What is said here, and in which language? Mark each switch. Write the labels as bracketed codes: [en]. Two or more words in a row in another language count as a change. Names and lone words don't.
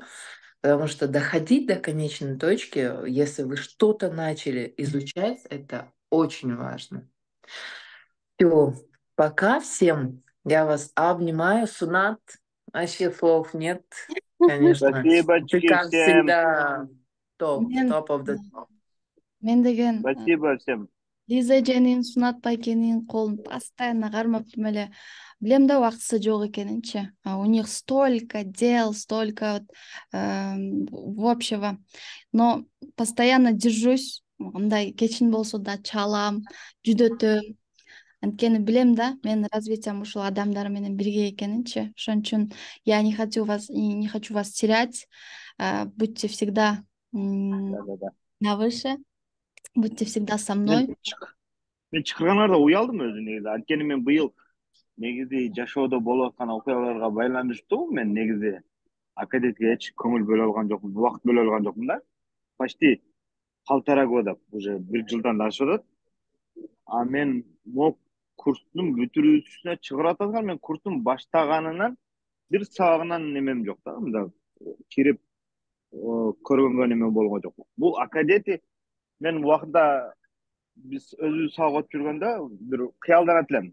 [ru] Потому что доходить до конечной точки, если вы что-то начали изучать, это очень важно. Все, пока всем. Я вас обнимаю, Сунат. Вообще слов нет, конечно. Спасибо Ты, как всем. всегда, топ [en] of the top. [ky] Мен деген [ru] Спасибо всем. [ky] Лиза эженин, Сунат байкенин колун постоянно кармаптым эле. Билем да убактысы жок экенинчи. [ru] У них столько дел, столько общего. Но постоянно держусь. [ky] Мындай кечин болсо да чалам, жүдөтөм. Анткени билем да, менин развитием ушул адамдар менен бирге экенинчи. Ошон үчүн [ru] я не хочу вас терять. Будьте всегда на выше. Будьте всегда со мной. [ky] Мен чакыргандарда уялдым өзү негизи. Анткени мен быйыл негизи жашоодо болуп аткан окуяларга байланыштуу мен негизи академияга эч көңүл бөлө алган жокмун, убакыт бөлө алган жокмун да. [ru] Почти полтора года, уже [ky] 1 жылдан ашып атат. Мен могу курстун бүтүрүүсүнө чыгарып атат, мен курстун баштаганынан бир сабагынан немем жок да, мында кирип көргөнгө неме болгон жок. Бул академия мен убакында биз өзүбүз сабак өтүп жүргөндө бир кыялданат элем.